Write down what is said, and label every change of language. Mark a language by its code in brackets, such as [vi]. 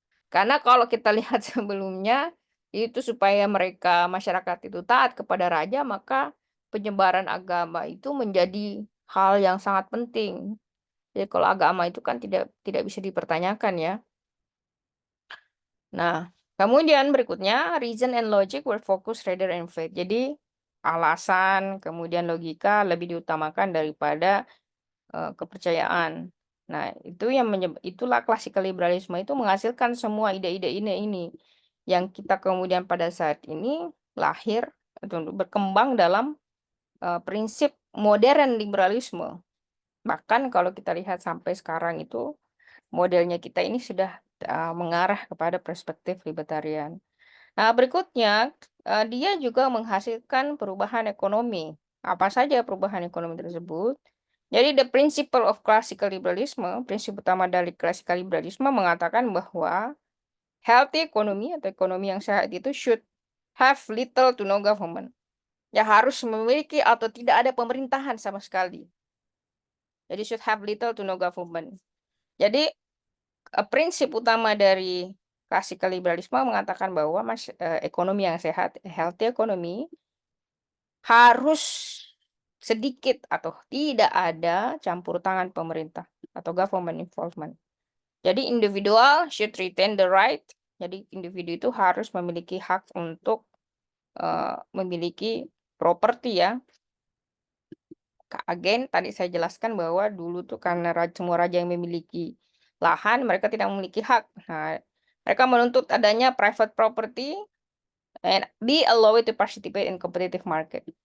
[id] Karena kalau kita lihat sebelumnya itu supaya mereka masyarakat itu taat kepada raja, maka penyebaran agama itu menjadi hal yang sangat penting. Jadi kalau agama itu kan tidak tidak bisa dipertanyakan ya. Nah, kemudian berikutnya [en] reason and logic were focused rather than faith. [id] Jadi alasan kemudian logika lebih diutamakan daripada kepercayaan. Nah, itu yang itulah klasikal liberalisme itu menghasilkan semua ide-ide ini yang kita kemudian pada saat ini lahir atau berkembang dalam prinsip modern liberalisme. Bahkan kalau kita lihat sampai sekarang itu modelnya kita ini sudah mengarah kepada perspektif libertarian. Nah, berikutnya dia juga menghasilkan perubahan ekonomi. Apa saja perubahan ekonomi tersebut? Jadi [en] the principle of classical liberalism, [id] prinsip utama dari classical liberalisme mengatakan bahwa healthy economy atau ekonomi yang sehat itu [en] should have little to no government. [id] Ya harus memiliki atau tidak ada pemerintahan sama sekali. [en] Jadi should have little to no government. [id] Jadi prinsip utama dari klasikal liberalisme mengatakan bahwa ekonomi yang sehat, healthy economy, harus sedikit atau tidak ada campur tangan pemerintah atau government involvement. [en] Jadi individual should retain the right. [id] Jadi individu itu harus memiliki hak untuk memiliki properti ya. Again, tadi saya jelaskan bahwa dulu tuh karena semua raja yang memiliki lahan, mereka tidak memiliki hak. Nah, mereka menuntut adanya [en] private property and be allowed to participate in competitive market.